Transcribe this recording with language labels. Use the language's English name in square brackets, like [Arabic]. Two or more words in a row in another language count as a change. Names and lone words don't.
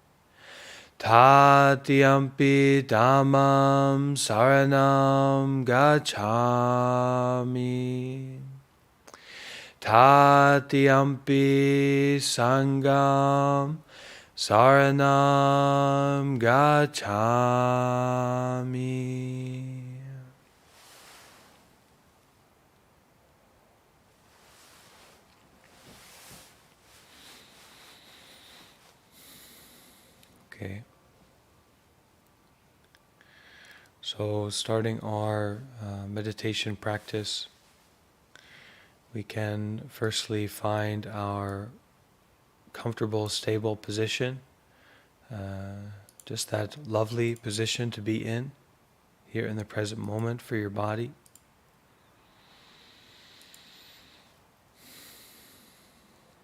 [Pali] Tatiyampi Dhammam saranam gacchami. Tatiyampi Sangham saranam gacchami. [English] Okay. So starting our meditation practice, we can firstly find our comfortable, stable position, just that lovely position to be in here in the present moment for your body.